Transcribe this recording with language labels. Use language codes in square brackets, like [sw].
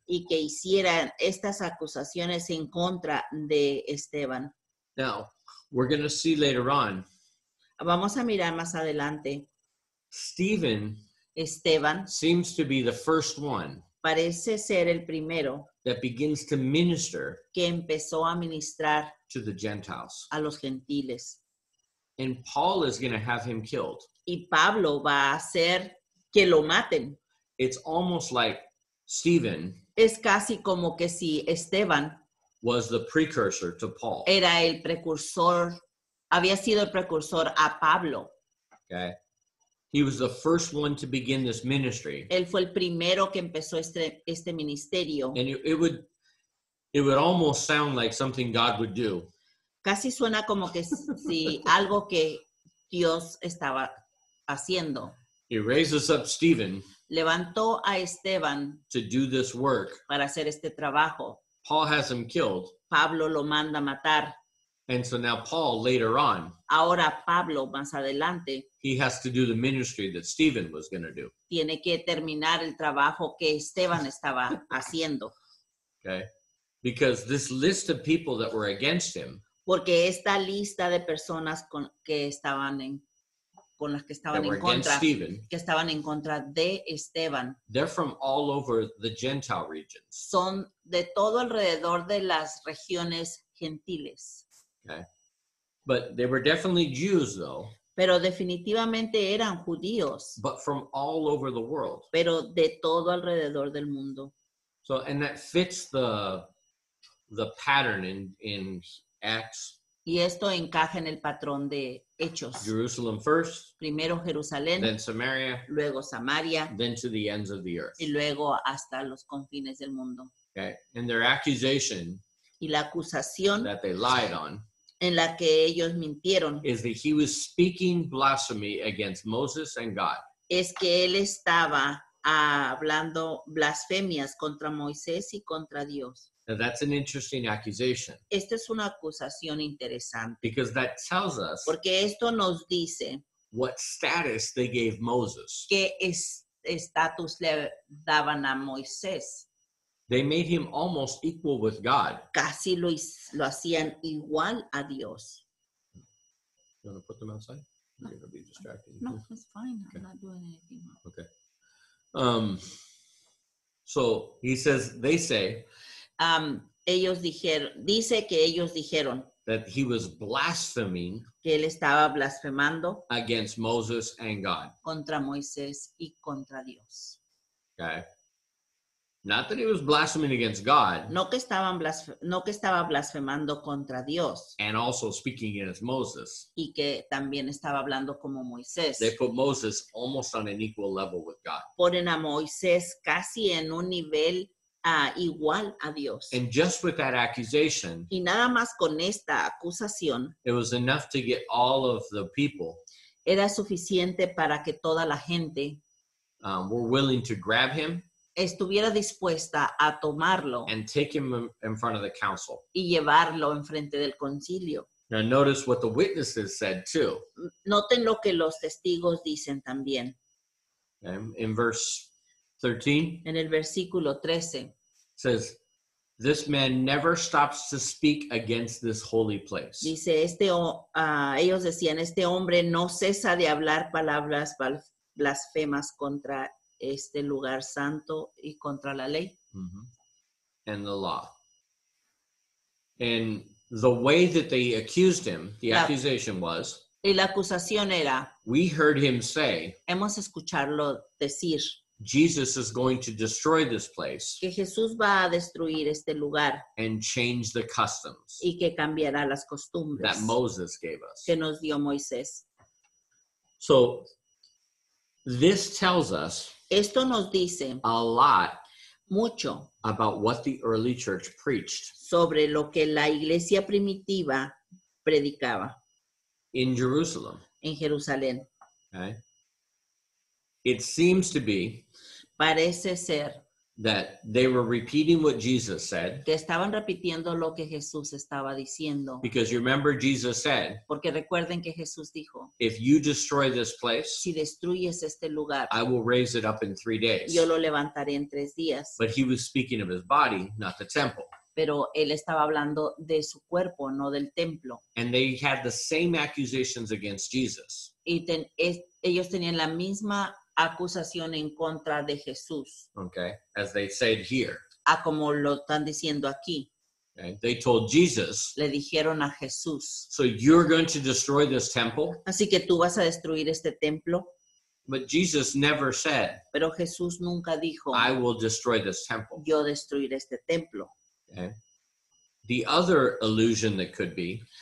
[es] y que hicieran estas acusaciones en contra de Esteban. [en] Now, we're going to see later on, [es] Vamos a mirar más adelante. [en] Stephen [es] Esteban [en] seems to be the first one [es] parece ser el primero [en] that begins to minister [es] que empezó a ministrar [en] to the Gentiles. [es] a los gentiles. [en] And Paul is going to have him killed. [es] Y Pablo va a hacer que lo maten. [en] It's almost like Stephen [es] Es casi como que si Esteban [en] was the precursor to Paul. [es] era el precursor, había sido el precursor a Pablo. [en] Okay? He was the first one to begin this ministry. [es] Él fue el primero que empezó este ministerio. [en] And it would almost sound like something God would do. [es] Casi suena como que si algo que Dios estaba haciendo. [en] He raises up Stephen [es] Levantó a Esteban [en] to do this work. [es] para hacer este trabajo. [en] Paul has him killed. [es] Pablo lo manda a matar. [en] And so now Paul, later on, [es] Ahora Pablo, más adelante, [en] he has to do the ministry that Stephen was going to do. [es] tiene que terminar el trabajo que Esteban estaba haciendo. [en] Okay? Because this list of people that were against him, [es] Porque esta lista de personas con las que [en] that [es] estaban [en] were [es] en contra, [en] Stephen, [es] que estaban en contra de Esteban, [en] they're from all over the Gentile regions. [es] son de todo alrededor de las regiones gentiles. [en] Okay? But they were definitely Jews, though, [es] Pero definitivamente eran judíos, [en] but from all over the world. [es] pero de todo alrededor del mundo. [en] So, and that fits the pattern in Acts. [es] Y esto encaja en el patrón de Hechos. [en] Jerusalem first, [es] Primero Jerusalén, [en] then Samaria, [es] luego Samaria [en] then to the ends of the earth. [es] y luego hasta los confines del mundo. [en] Okay? And their accusation [es] Y la acusación [en] that they lied on [es] en la que ellos mintieron [en] is that he was speaking blasphemy against Moses and God. [es] es que él estaba hablando blasfemias contra Moisés y contra Dios. [en] Now, that's an interesting accusation [es] Esta es una acusación interesante [en] because that tells us [es] porque esto nos dice [en] what status they gave Moses. [es] qué estatus le daban a Moisés. [en] They made him almost equal with God. [es] Casi lo hacían igual a Dios. [en] You want to put them outside? You're going to be distracting. No, it's fine. Okay. I'm not doing anything. Okay. So he says, they say [es] Dice que ellos dijeron [en] that he was blaspheming [es] que él estaba blasfemando [en] against Moses and God. [es] contra Moisés y contra Dios. [en] Okay. Not that he was blaspheming against God [es] No que estaba blasfemando contra Dios [en] and also speaking against Moses. [es] y que también estaba hablando como Moisés. [en] They put Moses almost on an equal level with God. [es] Ponen a Moisés casi en un nivel igual a Dios. [en] And just with that accusation, [es] Y nada más con esta acusación [en] it was enough to get all of the people [es] era suficiente para que toda la gente [en] were willing to grab him [es] estuviera dispuesta a tomarlo [en] and take him in front of the council. [es] y llevarlo enfrente del concilio. [en] Now notice what the witnesses said too. [es] Noten lo que los testigos dicen también. [en] Okay? In verse 13, [es] En el versículo 13 [en] it says, this man never stops to speak against this holy place. [es] dice, ellos decían, este hombre no cesa de hablar palabras blasfemas contra este lugar santo y contra la ley [en] And the law. And the way that they accused him, the Yeah. accusation was, [es] y la acusación era, [en] we heard him say, [es] hemos escucharlo decir [en] Jesus is going to destroy this place [es] que Jesús va a destruir este lugar [en] and change the customs [es] y que cambiará las [en] that [es] costumbres [en] Moses gave us. [es] que nos dio Moisés. [en] So this tells us [es] Esto nos dice [en] a lot [es] mucho [en] about what the early church preached [es] sobre lo que la iglesia primitiva predicaba [en] in Jerusalem. [es] en Jerusalén. [en] Okay? It seems to be [es] Parece ser [en] that they were repeating what Jesus said, [es] que estaban repitiendo lo que Jesús estaba diciendo. [en] because you remember Jesus said, [es] Porque recuerden que Jesús dijo, [en] if you destroy this place, [es] si destruyes este lugar, [en] I will raise it up in 3 days. [es] yo lo levantaré en 3 días. [en] But he was speaking of his body, not the temple. [es] Pero él estaba hablando de su cuerpo, no del templo. [en] And they had the same accusations against Jesus. [es] Y ellos tenían la misma acusación en contra de Jesús, [en] Okay, as they said here. [es] a como lo están diciendo aquí. [en] Okay? They told Jesus, [es] Le dijeron a Jesús, [en] so you're going to destroy this temple? [es] así que tú vas a destruir este templo. [en] But Jesus never said, [es] Pero Jesús nunca dijo, [en] I will destroy this temple. [es] yo destruiré este templo. [en] Okay? The other illusion that could be